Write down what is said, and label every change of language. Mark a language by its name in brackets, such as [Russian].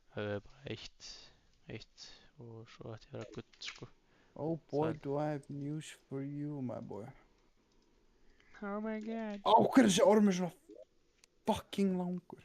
[Icelandic] Það er bara eitt og svo ætti ég að vera gull, sko. [English] Oh boy, Fine. do I have news for you, my boy. Oh my god. [Icelandic] Á, hver er þessi ormur svona fucking langur?